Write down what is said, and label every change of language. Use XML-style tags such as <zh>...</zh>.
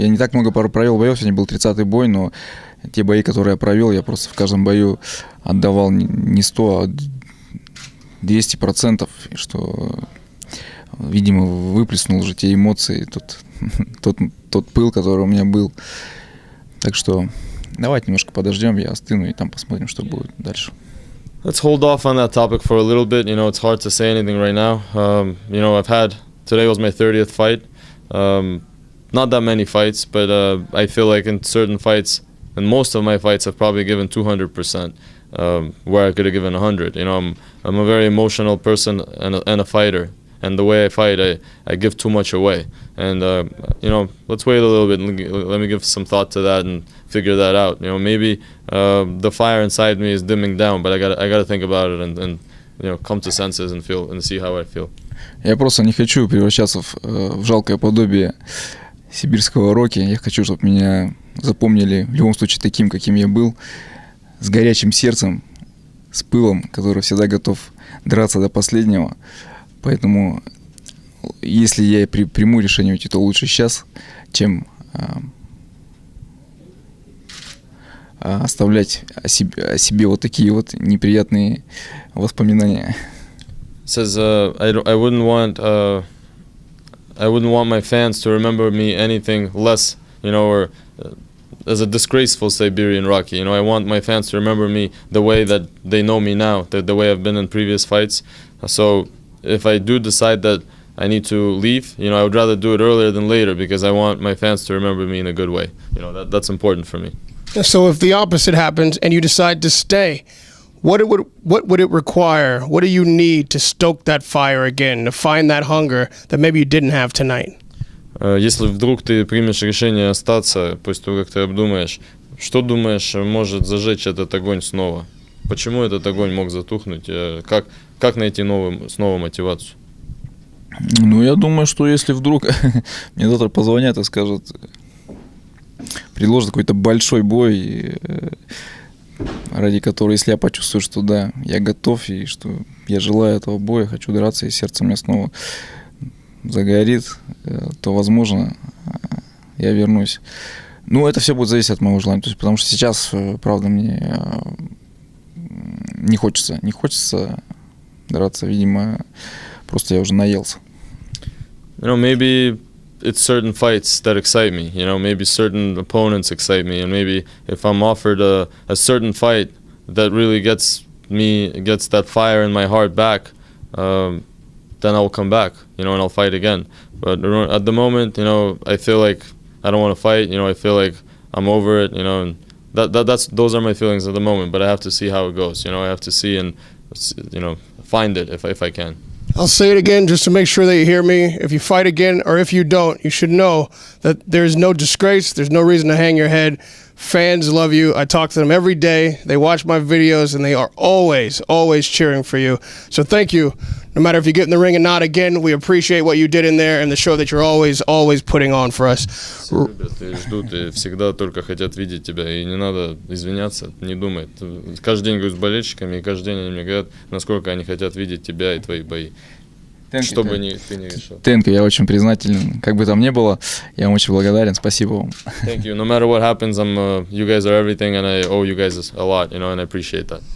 <ru>Я не так много провел боев, сегодня был 30-й бой, но те бои, которые я провел, я просто в каждом бою отдавал не 100, а 200%, что, видимо, выплеснул уже те эмоции, тот пыл, который у меня был. Так что давайте немножко подождем, я остыну, и там посмотрим, что будет дальше.</ru> <en>Let's hold off on that topic for a little bit. You know, it's hard to say anything right now. You know, today was my 30th fight. Not that many fights, but I feel like in certain fights, and most of my fights, I've probably given 200%, where I could have given 100. You know, I'm a very emotional person and a fighter. And the way I fight, I give too much away. And, you know, let's wait a little bit and let me give some thought to that and figure that out. You know, maybe the fire inside me is dimming down, but I gotta think about it and you know, come to senses and feel and see how I feel.</en> <ru>Я просто не хочу превращаться в жалкое подобие сибирского Рокки. Я хочу, чтобы меня запомнили в любом случае таким, каким я был, с горячим сердцем, с пылом, который всегда готов драться до последнего. Поэтому, если я приму решение уйти, то лучше сейчас, чем оставлять о себе вот такие вот неприятные воспоминания.</ru> <en>Says I wouldn't want my fans to remember me anything less, you know, or as a disgraceful Siberian Rocky. You know, I want my fans to remember me the way that they know me now, the way I've been in previous fights. So if I do decide that I need to leave, you know, I would rather do it earlier than later because I want my fans to remember me in a good way. You know, that's important for me. So if the opposite happens and you decide to stay, what would it require? What do you need to stoke that fire again, to find that hunger that maybe you didn't have tonight?</en> <ru>Если вдруг ты примешь решение остаться, после того, как ты обдумаешь, что думаешь может зажечь этот огонь снова? Почему этот огонь мог затухнуть? Как найти снова мотивацию? Ну, я думаю, что если вдруг мне завтра позвонят и скажут, предложат какой-то большой бой, ради которого, если я почувствую, что да, я готов, и что я желаю этого боя, хочу драться, и сердце у меня снова загорит, то, возможно, я вернусь. Ну, это все будет зависеть от моего желания. То есть, потому что сейчас, правда, мне не хочется драться. Видимо, просто я уже наелся.</ru> <en>You know, maybe it's certain fights that excite me. You know, maybe certain opponents excite me, and maybe if I'm offered a certain fight that really gets that fire in my heart back, then I'll come back. You know, and I'll fight again. But at the moment, you know, I feel like I don't want to fight. You know, I feel like I'm over it. You know, and those are my feelings at the moment. But I have to see how it goes. You know, I have to see and, you know, find it if I can. I'll say it again just to make sure that you hear me. If you fight again or if you don't, you should know that there's no disgrace. There's no reason to hang your head. Fans love you. I talk to them every day. They watch my videos, and they are always, always cheering for you. So thank you. No matter if you get in the ring or not, again, we appreciate what you did in there and the show that you're always, always putting on for us.</en> <ru>Все любят и ждут, и всегда только хотят видеть тебя. И не надо извиняться, не думай. Каждый день говорю с болельщиками, и каждый день они мне говорят, насколько они хотят видеть тебя и твои бои. Что бы ты не решил. Тенко, я очень признателен. Как бы там ни было, я вам очень благодарен. Спасибо вам.</ru> <en>Thank you. No matter what happens, you guys are everything, and I owe you guys a lot, you know, and I appreciate that.</en>